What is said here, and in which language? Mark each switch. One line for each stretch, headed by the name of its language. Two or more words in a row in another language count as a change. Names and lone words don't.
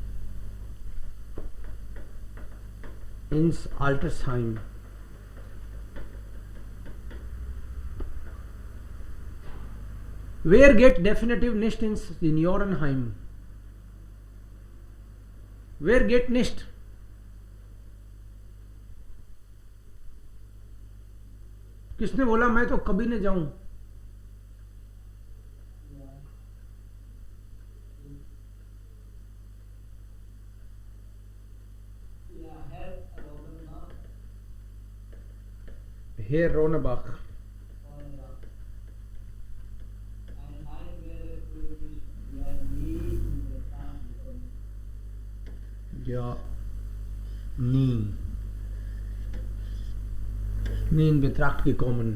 German: Ins Altersheim. Wer geht definitiv nicht ins Seniorenheim? Wer geht nicht?
Hindi: किसने बोला मैं तो कभी नहीं जाऊं?
German: Herr Ronebach. Ja, nie in Betracht gekommen.